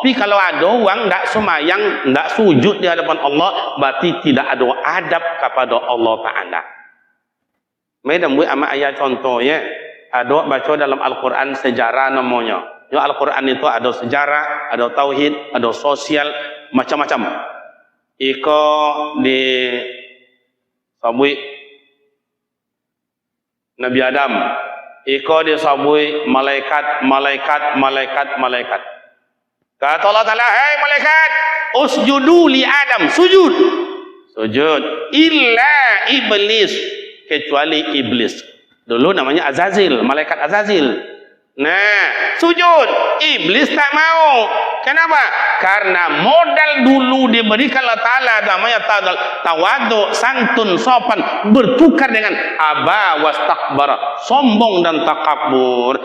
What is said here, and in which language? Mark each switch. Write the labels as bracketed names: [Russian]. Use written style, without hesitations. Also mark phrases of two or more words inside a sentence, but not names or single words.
[Malay] Tapi kalau ada orang tak semayang, tak sujud di hadapan Allah, berarti tidak ada adab kepada Allah Ta'ala. Macam ama ayat contoh ya, ada baca dalam Al-Quran sejarah namanya. Ya, Al-Quran itu ada sejarah, ada tauhid, ada sosial, macam-macam. [Minangkabau] Iko di sabui Nabi Adam, iko di sabui malaikat. [Malay] Kata Allah Ta'ala, "Hai malaikat, [Arabic] اسجدوا لآدم, [Malay] sujud." Sujud. Illa iblis, kecuali iblis. Dulu namanya Azazil, malaikat Azazil. Nah, sujud. Iblis tak mau. Kenapa? Karena modal dulu diberikan Allah Ta'ala namanya tawadu, santun, sopan, bertukar dengan [Arabic] أبى واستكبر, [Malay] sombong dan takabur.